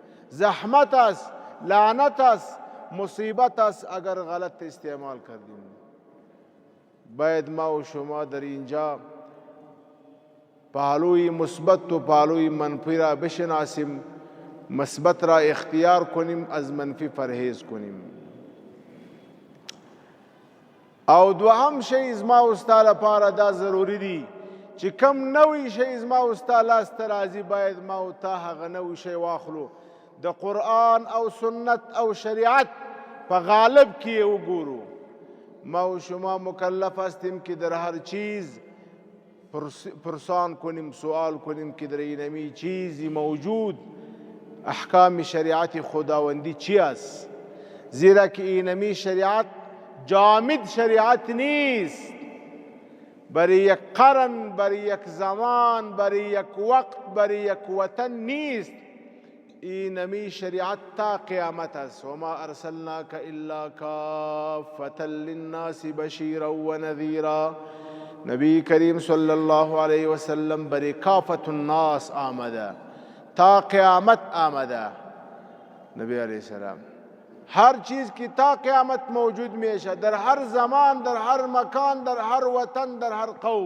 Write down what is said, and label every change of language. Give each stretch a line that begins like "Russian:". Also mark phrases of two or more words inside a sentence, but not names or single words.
Persian: زحمت است، لعنت است، مصیبت است اگر غلط استعمال کردیم. باید ما و شما در اینجا پهلوی مثبت و پهلوی منفی را بشناسیم، مثبت را اختیار کنیم، از منفی پرهیز کنیم.
Pashto: او دوهم شی زما او ستا لپاره دا ضروري دي چې کم نوی شی زما او ستا لاسته راځي باید ما او تا هغه نوی شی واخلو، د قرآن او سنت او شریعت په غالب کې یې وګورو.
Persian: ما و شما مکلف هستیم که در هر چیز پرسان کنیم، سوال کنیم که در اینمی چیزی موجود احکام شریعت خداوندی چی است، زیرا که اینمی شریعت جامد شریعت نیست. برای یک قرن، برای یک زمان، برای یک وقت، برای یک وطن نیست. اینمی شریعت تا قیامت است.
Arabic: وما ارسلناک الا کافة للناس بشیرا و نذیرا.
Persian: نبی کریم
Arabic: صلی الله علیه وسلم
Persian: برای
Arabic: کافة الناس
Persian: آمده، تا قیامت آمده. نبی
Arabic: علیه السلام
Persian: هر چیز کی تا قیامت موجود میشه، در هر زمان، در هر مکان، در هر وطن، در هر قوم.